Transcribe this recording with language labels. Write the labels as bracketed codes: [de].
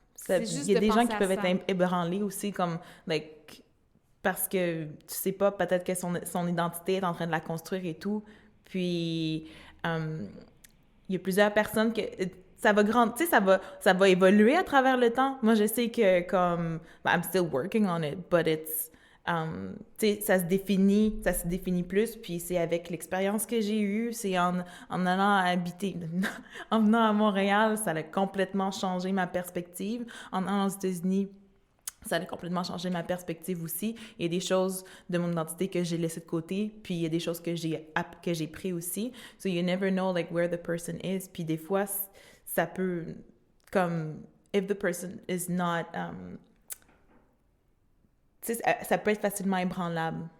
[fr] Il y a des gens qui peuvent être ébranlés aussi, comme, like, parce que tu sais pas, peut-être que son identité est en train de la construire et tout. Puis, il y a plusieurs personnes que... Ça va grandir, tu sais, ça va évoluer à travers le temps. Moi, je sais que comme... [en] I'm still working on it, but it's... [fr] tu sais, ça se définit plus, puis c'est avec l'expérience que j'ai eue, c'est en allant habiter, en venant à Montréal, ça a complètement changé ma perspective. En allant aux États-Unis, ça a complètement changé ma perspective aussi. Il y a des choses de mon identité que j'ai laissées de côté, puis il y a des choses que j'ai pris aussi. [en] So you never know, like, where the person is. [fr] Puis des fois, ça peut, comme, [en] if the person is not... [fr] tu sais, ça peut être facilement ébranlable.